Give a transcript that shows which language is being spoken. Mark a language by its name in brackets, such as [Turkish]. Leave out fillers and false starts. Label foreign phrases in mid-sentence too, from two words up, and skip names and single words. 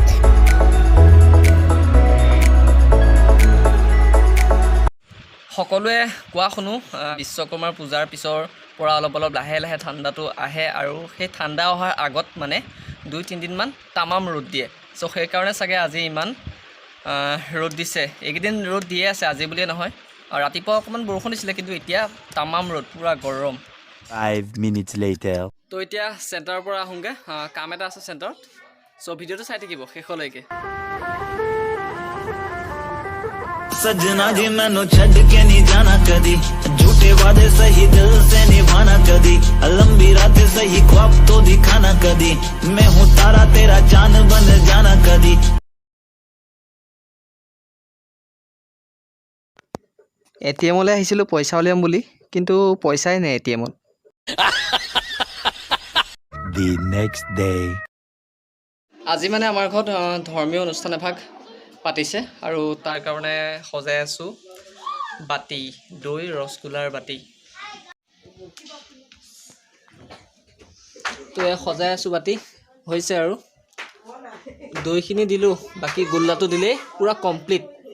[Assamese] সকলোৱে কোৱা শুনো, বিশ্বকৰ্মাৰ পূজাৰ পিছৰ পৰা অলপ অলপ লাহে লাহে ঠাণ্ডাটো আহে, আৰু সেই ঠাণ্ডা অহাৰ আগত মানে 2-3 দিনমান তামাম ৰ'দ দিয়ে। চ' সেইকাৰণে চাগে আজি ইমান ৰ'দ দিছে। এইকেইদিন ৰ'দ দিয়ে আছে, আজি বুলিয়ে নহয়। আৰু ৰাতিপুৱা অকণমান বৰষুণ দিছিলে, কিন্তু এতিয়া তামাম ৰ'দ, পূৰা গৰম। [English] 5 minutes later. [Assamese] তো এতিয়া চেণ্টাৰৰ পৰা আহোঁগৈ, কাম এটা আছে চেণ্টাৰত। চ' ভিডিঅ'টো চাই থাকিব শেষলৈকে। [Punjabi] ਸਜਣਾ ਜੀ ਮੈਨੂੰ ਛੱਡ ਕੇ ਨਹੀਂ ਜਾਣਾ ਕਦੀ, ਝੂਠੇ ਵਾਅਦੇ ਸਹੀ ਦਿਲ ਸੇ ਨਿਭਾਣਾ ਕਦੀ, ਲੰਬੀ ਰਾਤਾਂ ਸਹੀ ਖ਼ਵਾਬ ਤੋ ਦਿਖਾਣਾ ਕਦੀ, ਮੈਂ ਹੂੰ ਤਾਰਾ ਤੇਰਾ ਚੰਦ ਬਣ ਜਾਣਾ ਕਦੀ। [Assamese] ATM-লৈ আহিছিলোঁ পইচা উলিয়াম বুলি, কিন্তু পইচাই নাই ATM-ত। [English] The next day. [Assamese] আজি মানে আমাৰ ঘৰত ধৰ্মীয় অনুষ্ঠান এভাগ পাতিছে, আৰু তাৰ কাৰণে সজাই আছোঁ বাতি, দৈ ৰসগোল্লাৰ বাতি। তো এয়া সজাই আছোঁ বাতি হৈছে আৰু দৈখিনি দিলোঁ বাকী গোল্লাটো দিলেই পূৰা কমপ্লিট